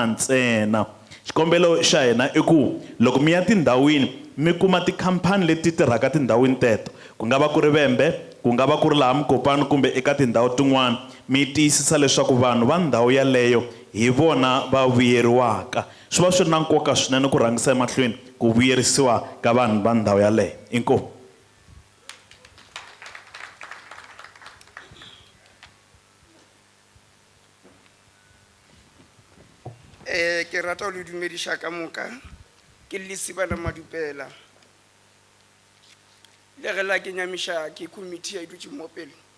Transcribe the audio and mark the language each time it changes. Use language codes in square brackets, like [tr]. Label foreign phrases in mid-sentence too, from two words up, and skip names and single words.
[ts] ntsena xikombelo xa hina i ku loko mi ya tindhawini mi kuma tikhampani leti tirhaka tindhawini teto ku nga va ku ri Vhembe ku nga va ku ri laha Mokopane kumbe eka tindhawu tin'wana mi tiyisisa leswaku vanhu va ndhawu yaleyo hi vona va vuyeriwaka swi va swi ri na nkoka swinene ku rhangisa emahlweni ku vuyerisiwa ka vanhu va ndhawu yaleyo inkomu [nso] ke rata ho le dumedisha ka moka ke Lisibana Madupela le ge la ke nyamisha ke committee ya dutse mo pele